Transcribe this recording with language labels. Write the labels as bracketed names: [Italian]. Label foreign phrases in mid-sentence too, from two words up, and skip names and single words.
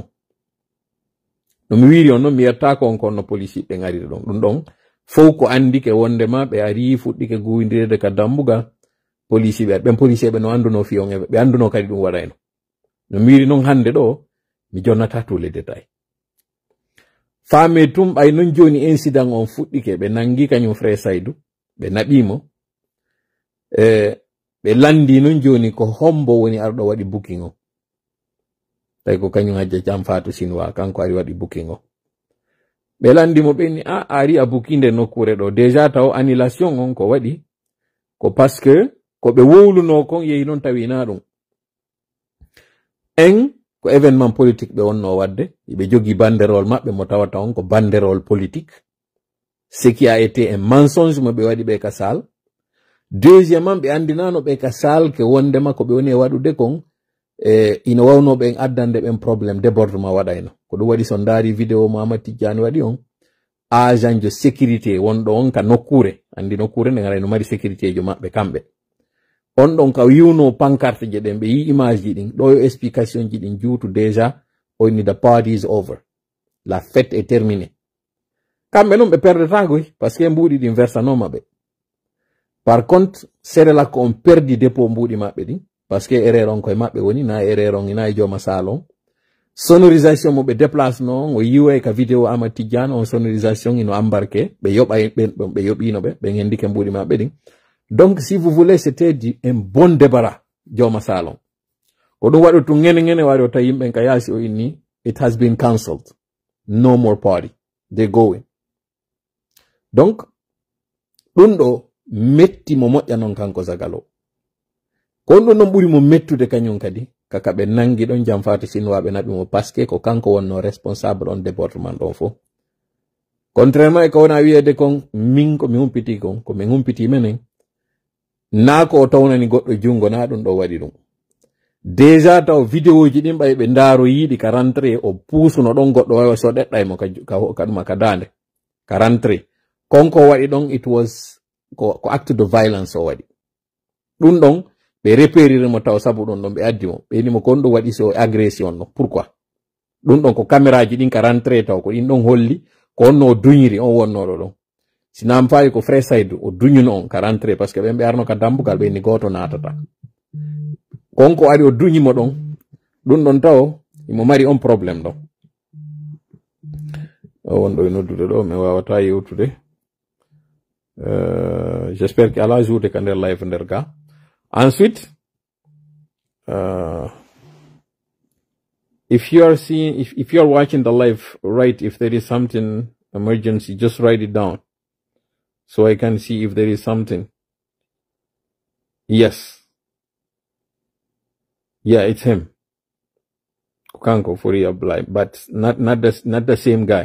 [Fula] No mi wiri on noon mi yettako on konno police ɓe ngari ɗon. Ɗum ɗon fof ko andike wondema ɓe ari fuɗɗike guwindirede ka dambuga police ɓen police ɓe no anduno fiyon ɓe anduno kadi ɗum waɗayno. No mi wiri noon hande ɗo mi jonnata [French] tous les détails. [Fula] Faame tum ɓay non joni incident on fuɗɗike ɓe nangi kañum Frère Saydou ɓe naɓimo ɓe landi non joni ko hombo woni arɗo waɗi booking o. Tawi ko kañum hajja Jamfaatu Chinois kanko ari waɗi booking o. Ɓe landimo ɓe ni ari a bookinde nokkure ɗo déjà taw annulation on ko waɗi ko [French] parce que [Fula] ko ɓe wowluno kon yehi non tawi na ɗum. En ko [French] événement politique [Fula] ɓe wonno wadde ɓe jogi banderole maɓɓe mo tawata on ko [French] banderole politique, ce qui a été un mensonge [Fula] mo ɓe waɗi ɓe ka sal. Deuxièmement ɓe andinano ɓe ka sal ke wondema ko ɓe woni e waɗude kon ina wawno ɓen addande ɓen probléme débordement waɗayno ko ɗum waɗi so ndaari vidéo mo Amadou Tidiane waɗi on [French] agent de sécurité [Fula] wonɗo on ka nokkure, andi nokkure nde gara no mari sécurité jo maɓɓe kamɓe, on ɗon ka wiwno pancarte je ɗen ɓe yi image ji ɗin ɗo yo explication ji ɗin juutu déjà o inni [English] the party is over, [French] la fête est terminée. [Fula] Kamɓe noon ɓe perdetagoy [French] par ce que [Fula] mbuuɗi ɗin versanoma ɓe. [French] Par contre [Fula] Serelak on perdi dépôt mbuuɗi maɓɓe ɗin [French] par ce que erreur [Fula] on koye maɓɓe woni, na erreur on ina e jooma salon. Sonorisation mo ɓe déplace non o yiwa ka vidéo Amadou Tidiane on sonorisation ino embarqué ɓe yoɓino ɓe hendike mbuuɗi maɓɓe ɗin. [French] Donc si vous voulez c'était un bon débarras [Fula] jooma salon ko ɗum waɗi tun ngene wari o tawi yimɓen ka yaasi o inni [English] it has been cancelled, no more party, they going. [Fula] Donc ɗum ɗo metti mo moƴƴa non kanko Zagalo, kon ɗum ɗon ɓuri mo mettude kañum kadi kaka ɓe nangi ɗon jam fata chinois naɓi mo [French] parce que [Fula] ko kanko wonno responsable on débordement ɗon fo. Contrairement e ko wona wiyede kon min ko mi humpiti kon ko min humpiti menen na ko o tawnani goɗɗo jungo na ɗum ɗo waɗi ɗum. Déjà taw vidéo ji ɗin ɓay ɓe ndaaro yiɗi ka rentré o puusuno ɗon goɗɗo wawa so ɗeɗɗay mo ka ɗuma ka dande ka rentré konko waɗi ɗon [English] it was [Fula] ko acte [French] de violence [Fula] o waɗi ɗum ɗon ɓe repériri mo taw sabu ɗon ɗon ɓe addi mo ɓe nimo kon ɗo waɗi so agression no pourquoi ɗum ɗon ko caméra ji ɗin ka rentré taw ko ɗin ɗon holli ko onno o duñiri on wonnoɗo ɗon sinam fayi ko frais Saydou o duñuno on ka rentré [French] parce que [Fula] ɓen ɓe arno ka dambugal ɓe ni goto natata konko ari o duñimo ɗon ɗum ɗon taw imo mari on probléme ɗon o wonɗo e noddude ɗo mi wawata yewtude [French] j'espère que [Fula] ala jourde ka nder live nder ga. [English] Ensuite if you are watching the live, write if there is something emergency, just write it down so I can see if there is something. Yes, yeah, it's him, Kukanko Furia Blind, but not the same guy.